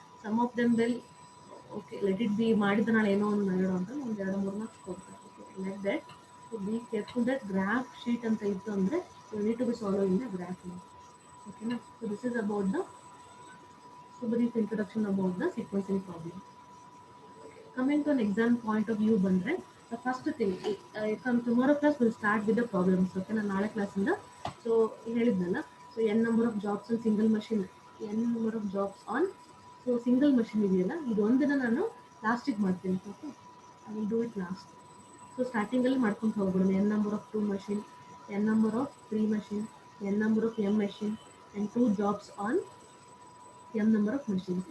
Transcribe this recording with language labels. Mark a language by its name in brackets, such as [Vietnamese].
[English] some of them will okay let it be, [Kannada] ಮಾಡಿದ ನಾಳೆ ಏನೋ ಒಂದು ಮಾಡೋಣ ಅಂತ ಒಂದು 2-3 ಮಾರ್ಕ್ಸ್ ಕೊಡ್ತಾರೆ. Like that. [English] so be careful that graph sheet [Kannada] ಅಂತ ಇತ್ತು ಅಂದರೆ [English] You need to be solve in the graph. ಓಕೆನಾ. So this is about the brief introduction about the sequencing problem. Coming to an exam point of view [Kannada] ಬಂದ್ರೆ [English] the first thing from tomorrow class will start with the problems. [Kannada] Okay, ನಾನು ನಾಳೆ ಕ್ಲಾಸಿಂದ so ಹೇಳಿದ್ನಲ್ಲ, so [English] n number of jobs on single machine, [Kannada] n number of jobs on so single machine ಇದೆಯಲ್ಲ, ಇದು ಒಂದಿನ ನಾನು ಲಾಸ್ಟಿಗೆ ಮಾಡ್ತೀನಿ. [English] Okay, I will do it last. [Kannada] So ಸ್ಟಾರ್ಟಿಂಗಲ್ಲಿ ಮಾಡ್ಕೊಂಡು ಹೋಗ್ಬಿಡೋಣ. [English] n number of 2 machine, n number of 3 machine, n number of m machine and 2 jobs on m number of machines.